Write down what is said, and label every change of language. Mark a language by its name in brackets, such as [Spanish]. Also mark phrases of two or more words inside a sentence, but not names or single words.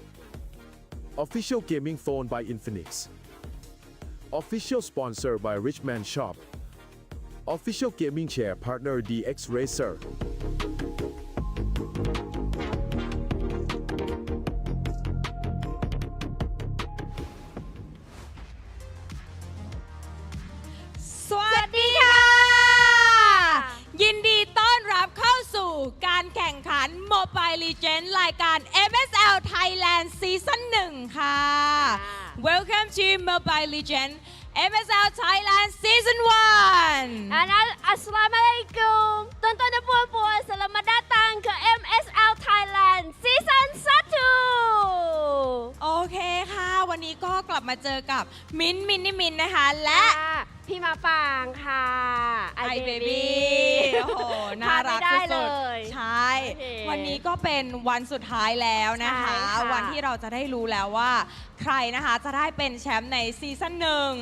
[English] Official Gaming Phone by Infinix Official Sponsor by Richman Shop Official Gaming Chair Partner DX Racer [Thai] สวัสดีค่ะ ยินดีต้อนรับเข้าสู่การแข่งขัน Mobile Legends รายการ MSL Thailand Season 1 ค่ะ [English] Welcome to [Thai] Mobile Legends MSL Thailand Season 1 [Malay] Assalamualaikum Tuan-tuan dan puan-puan Selamat datang ke MSL Thailand Season 1 [Thai] โอเคค่ะ วันนี้ก็กลับมาเจอกับมิ้นนะคะ และ พี่มาปางค่ะไอเบบี้ โอ้โห น่ารักสุดๆใช่ วันนี้ก็เป็นวันสุดท้ายแล้วนะคะ วันที่เราจะได้รู้แล้วว่าใครนะคะจะได้เป็นแชมป์ในซีซั่น1